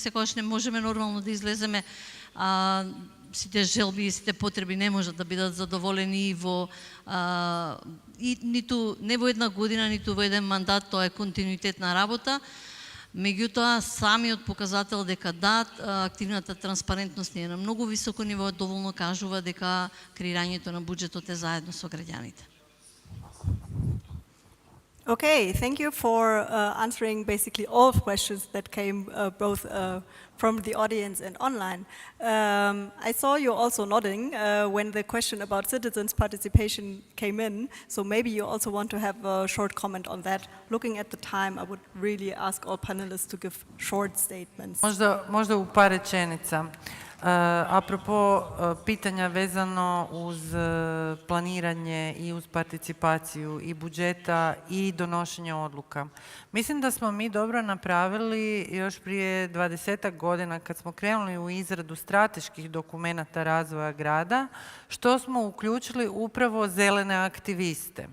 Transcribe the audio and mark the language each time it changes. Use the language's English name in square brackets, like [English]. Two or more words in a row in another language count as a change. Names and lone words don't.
[Macedonian] Секогаш не можеме нормално да излеземе, сите желби и сите потреби не можат да бидат задоволени ниту не во една година, ниту во еден мандат, тоа е континуитет на работа. Меѓутоа, самиот показател дека да, активната транспарентност е на многу високо ниво, доволно кажува дека креирањето на буџетот е заедно со граѓаните. [English] Okay, thank you for answering basically all questions that came both from the audience and online. I saw you also nodding when the question about citizens' participation came in, so maybe you also want to have a short comment on that. Looking at the time, I would really ask all panelists to give short statements. [Croatian] Možda u par rečenica. Apropo pitanja vezano uz planiranje i uz participaciju i budžeta i donošenje odluka. Mislim da smo mi dobro napravili još prije 20 godina kad smo krenuli u izradu strateških dokumenata razvoja grada, što smo uključili upravo zelene aktiviste.